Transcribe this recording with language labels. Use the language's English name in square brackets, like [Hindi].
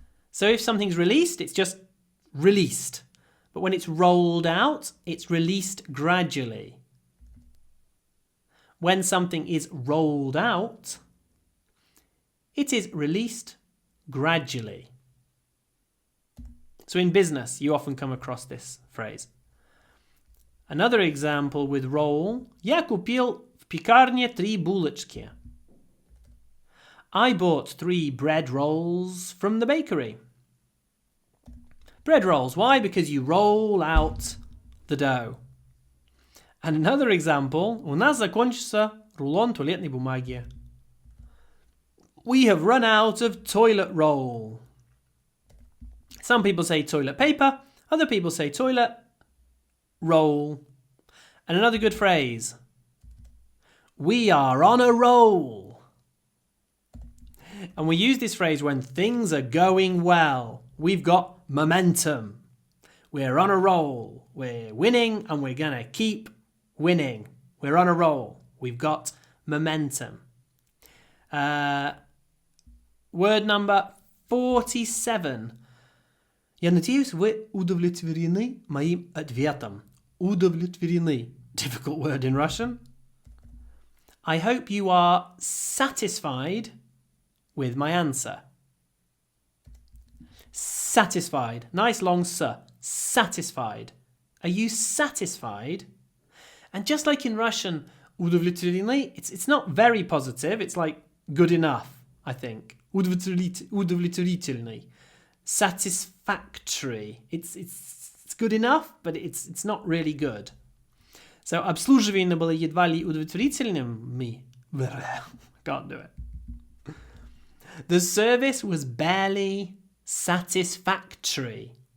[English] So if something's released, it's just released. But when it's rolled out, it's released gradually. When something is rolled out, it is released gradually. So in business, you often come across this phrase. Another example with roll. [Russian] Я купил в пекарне 3 булочки. [English] I bought 3 bread rolls from the bakery. Bread rolls. Why? Because you roll out the dough. And another example. У нас закончился рулон туалетной бумаги. We have run out of toilet roll. Some people say toilet paper. Other people say toilet roll. And another good phrase. We are on a roll. And we use this phrase when things are going well. We've got momentum. We're on a roll. We're winning and we're going to keep winning. We're on a roll. We've got momentum. Word number 47. [Russian] Я надеюсь, вы удовлетворены моим ответом. Удовлетворены. [English] Difficult word in Russian. I hope you are satisfied with my answer. Satisfied. Nice long s. Satisfied. Are you satisfied? And just like in Russian, удовлетворены, it's not very positive. It's like good enough, I think. [Russian] Удовлетворительный. [English] Satisfactory. It's good enough, but it's not really good. [Russian] So, обслуживание было едва ли удовлетворительным. [English] Can't do it. The service was barely satisfactory.